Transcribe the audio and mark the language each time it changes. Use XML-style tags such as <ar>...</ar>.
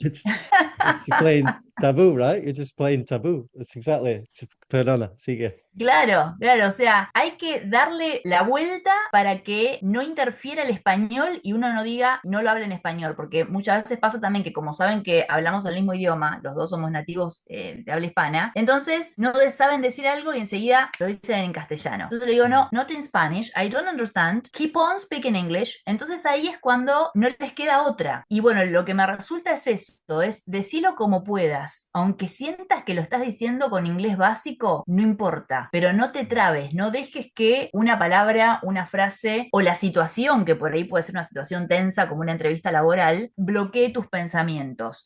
<en>It's, it's you're playing taboo, right? You're just playing taboo. That's exactly.</en> <es>Perdona, sigue. Claro, claro, o sea, hay que darle la vuelta para que no interfiera el español y uno no diga no lo habla en español, porque muchas veces pasa también que como saben que hablamos el mismo idioma, los dos somos nativos de habla hispana, entonces no saben decir algo y enseguida lo dicen en castellano. Entonces le digo, no,</es> <en>not in Spanish, I don't understand, keep on speaking English.</en> <es>Entonces ahí es cuando no les queda otra. Y bueno, lo que me resulta es esto, es decirlo como puedas, aunque sientas que lo estás diciendo con inglés básico, no importa, pero no te trabes, no dejes que una palabra, una frase o la situación, que por ahí puede ser una situación tensa como una entrevista laboral, bloquee tus pensamientos.</es>